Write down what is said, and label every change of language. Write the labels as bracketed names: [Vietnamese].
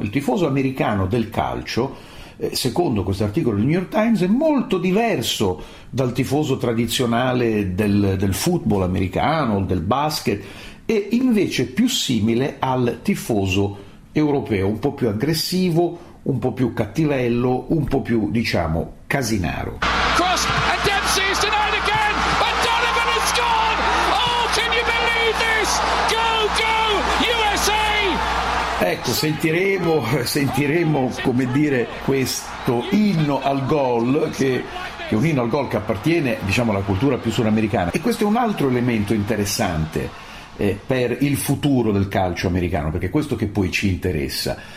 [Italian] Il tifoso americano del calcio, secondo questo articolo del New York Times, è molto diverso dal tifoso tradizionale del football americano, del basket, e invece più simile al tifoso europeo, un po' più aggressivo, un po' più cattivello, un po' più, diciamo, casinaro. [English] Cross, and Dempsey is denied again, but Donovan has scored! Oh, can you believe this? Go, go, USA! [Italian] Ecco, sentiremo, come dire, questo inno al gol, che è un inno al gol che appartiene, diciamo, alla cultura più sudamericana. E questo è un altro elemento interessante. per il futuro del calcio americano, perché è questo che poi ci interessa.